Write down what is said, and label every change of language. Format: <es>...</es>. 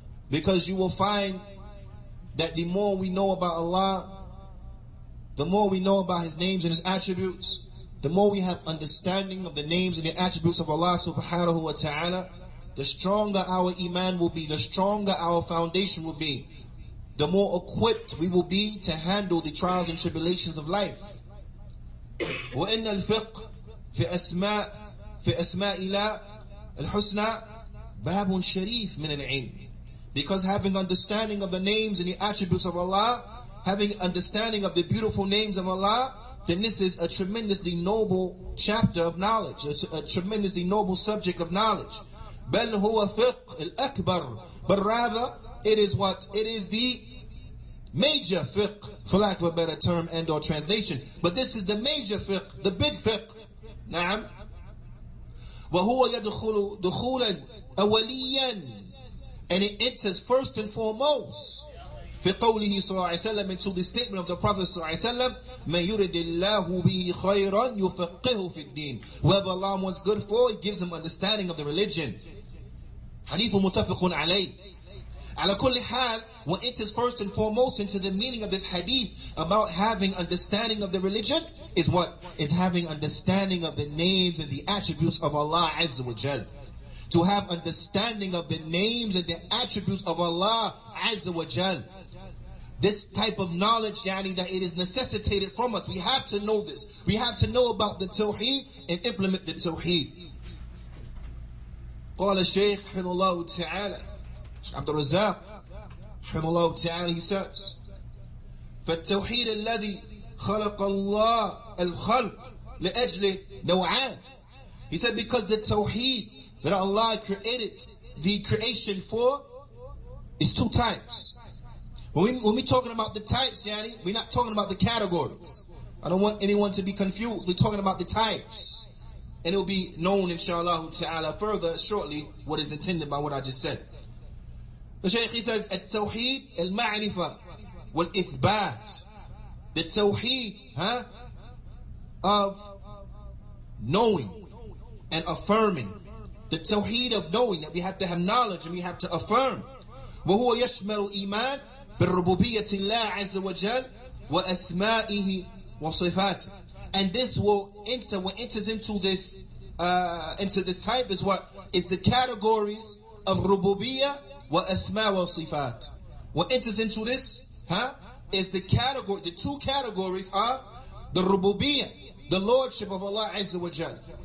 <en>Because you will find that the more we know about Allah, the more we know about His names and His attributes, the more we have understanding of the names and the attributes of Allah subhanahu wa ta'ala, the stronger our iman will be, the stronger our foundation will be, the more equipped we will be to handle the trials and tribulations of life.</en> <ar>وإن الفقه في أسماء الله الحسنى باب شريف من العلم.</ar> <en>Because having understanding of the names and the attributes of Allah, having understanding of the beautiful names of Allah, then this is a tremendously noble chapter of knowledge, a tremendously noble subject of knowledge.</en> <ar>بل هو فقه الأكبر,</ar> <en>but rather it is what? It is the major fiqh, for lack of a better term and or translation. But this is the major fiqh, the big fiqh.</en> <ar>نعم. وهو يدخل دخولا أوليا,</ar> <en>and it enters first and foremost</en> <ar>في قوله صلى الله عليه وسلم,</ar> <en>into the statement of the Prophet</en> <ar>صلى الله عليه وسلم, من يرد الله به خيرا يفقهه في الدين.</ar> <en>Whoever Allah wants good for, He gives him understanding of the religion.</en> <ar>حديث متفق عليه. على كل حال,</ar> <en>what enters first and foremost into the meaning of this hadith about having understanding of the religion is what? Is having understanding of the names and the attributes of Allah Azza wa Jal. To have understanding of the names and the attributes of Allah Azza wa Jal. This type of knowledge, yani, that it is necessitated from us. We have to know this. We have to know about the Tawheed and implement the Tawheed.</en> <ar>قال الشيخ حفظه الله تعالى Abdul Razak,</ar> <en>rahimahullah ta'ala, he says,</en> <ar>فالتوحيد الذي خلق الله الخلق لأجل نوعان.</ar> <en>He said, because the tawheed that Allah created the creation for is two types. When we talking about the types, Juyaanee, we're not talking about the categories. I don't want anyone to be confused. We're talking about the types. And it will be known, inshallah ta'ala, further shortly what is intended by what I just said. The Shaykh, he says,</en> <ar>التوحيد المعرفة والإثبات.</ar> <en>The tawheed of knowing and affirming. The tawheed of knowing, that we have to have knowledge and we have to affirm.</en> <ar>وهو يشمل إيمان بالربوبية الله عز وجل وأسمائه وصفاته.</ar> <en>And this will enter, what enters into this type is what is the categories of rububiyyah wa asma wa sifat. What enters into this is the category, the two categories are the rububiyyah, the lordship of Allah Azza wa Jal.</en>